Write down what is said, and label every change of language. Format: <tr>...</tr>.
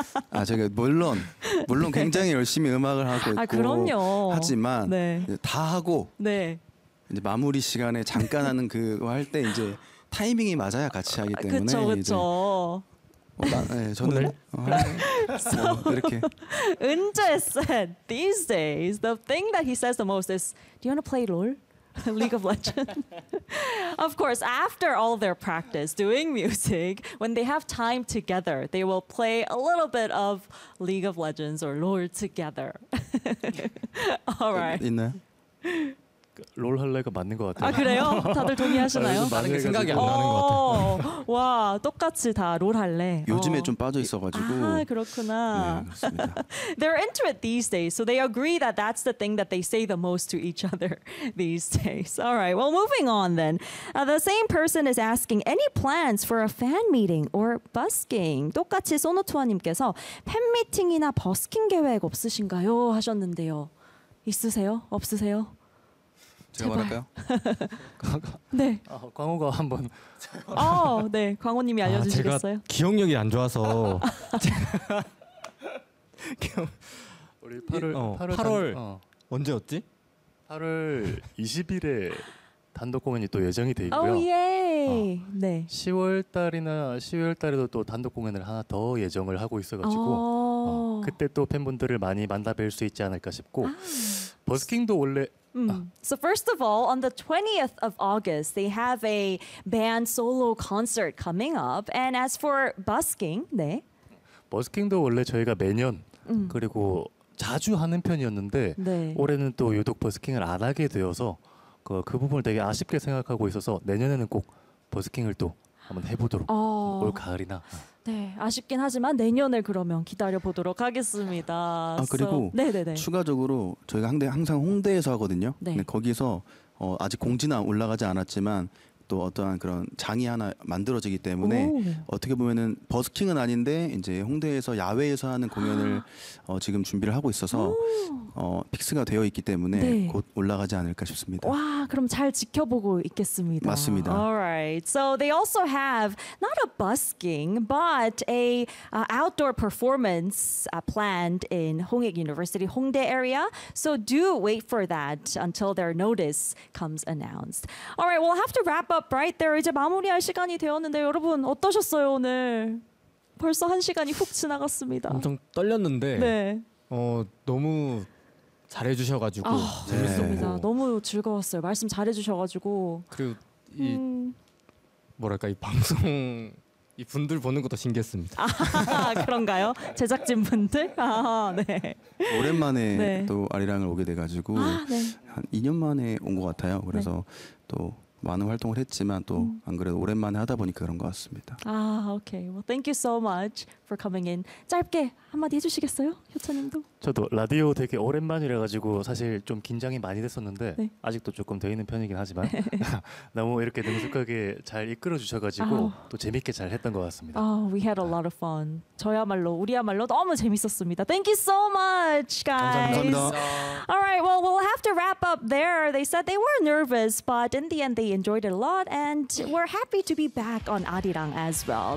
<ko>아, 제가 물론 굉장히 열심히 음악을 하고 있고, 아, 그럼요. 하지만 네. 다 하고 네. 이제 마무리 시간에 잠깐 하는 그거 할 때 이제 타이밍이 맞아야 같이 하기 때문에 그쵸, 그쵸. 저는 이렇게</ko> <en>은재 said these days the thing that he says the most is, do you want to play LOL? League of Legends. Of course, after all their practice doing music, when they have time together, they will play a little bit of League of Legends or LOL together. All right.</en> <ko>롤 할래가 맞는 것 같아요. 아 그래요? 다들 동의하시나요? 맞는 게 생각이 안 나는 것 같아요. 와 똑같이 다 롤 할래. 요즘에 좀 빠져 있어가지고. 아 그렇구나. 네,</ko> <en>They're into it these days, so they agree that that's the thing that they say the most to each other these days. All right, well moving on then. The same person is asking, any plans for a fan meeting or busking?</en> <ko>똑같이 소노투아님께서 팬 미팅이나 버스킹 계획 없으신가요? 하셨는데요. 있으세요? 없으세요? 제가 제발. 말할까요? 네. 광호가 한번. 네. 광호님이 알려주시겠어요? 제가 기억력이 안 좋아서. 우리 8월 8월 언제였지? 8월 20일에 단독 공연이 또 예정이 돼 있고요. 오 예. 네. 10월 달이나 12월 달에도 또 단독 공연을 하나 더 예정을 하고 있어 가지고 그때 또 팬분들을 많이 만나뵐 수 있지 않을까 싶고 버스킹도 원래</ko> <en>So first of all, on the 20th of August, they have a band solo concert coming up. And as for busking, 네.</en> <ko>버스킹도 원래 저희가 매년 그리고 자주 하는 편이었는데 네. 올해는 또 유독 버스킹을 안 하게 되어서 그 부분을 되게 아쉽게 생각하고 있어서 내년에는 꼭 버스킹을 또 한번 해보도록 올 가을이나. 네, 아쉽긴 하지만 내년을 그러면 기다려보도록 하겠습니다. 아, 그리고 네네네. 추가적으로 저희가 항상 홍대에서 하거든요. 네. 근데 거기서 아직 공지는 올라가지 않았지만 또 어떠한 그런 장이 하나 만들어지기 때문에 어떻게 보면은 버스킹은 아닌데 이제 홍대에서 야외에서 하는 공연을 지금 준비를 하고 있어서 픽스가 되어 있기 때문에 네. 곧 올라가지 않을까 싶습니다. 와, 그럼 잘 지켜보고 있겠습니다. 맞습니다.</ko> <en>Alright, so they also have not a busking but a outdoor performance planned in Hongik University, Hongdae area. So do wait for that until their notice comes announced. Alright, we'll have to wrap. Up right there.</en> <ko>이제 마무리할 시간이 되었는데 여러분 어떠셨어요 오늘? 벌써 한 시간이 훅 지나갔습니다. 엄청 떨렸는데. 네. 너무 잘해주셔가지고. 재밌었습니다. 네. 너무 즐거웠어요. 말씀 잘해주셔가지고. 그리고 이 뭐랄까 이 방송 이 분들 보는 것도 신기했습니다. 아, 그런가요? 제작진 분들? 아, 네. 오랜만에 네. 또 아리랑을 오게 돼가지고 네. 한 2년 만에 온 것 같아요. 그래서 네. 또 많은 활동을 했지만 또 안 그래도 오랜만에 하다 보니까 그런 것 같습니다.</ko> <en>아, okay. Well, thank you so much for coming in.</en> <ko>짧게 한마디 해주시겠어요, 효찬님도? 저도 라디오 되게 오랜만이라 가지고 사실 좀 긴장이 많이 됐었는데 네. 아직도 조금 돼 있는 편이긴 하지만 너무 이렇게 능숙하게 잘 이끌어 주셔가지고 또 재밌게 잘 했던 것 같습니다.</ko> <en>We had a lot of fun.</en> <ko>저야말로 우리야말로 너무 재밌었습니다.</ko> <en>Thank you so much, guys.</en> <ko>감사합니다.</ko> <en>Alright, well, we'll have to wrap up there. They said they were nervous, but in the end, they enjoyed it a lot, and we're happy to be back on Arirang as well.</en>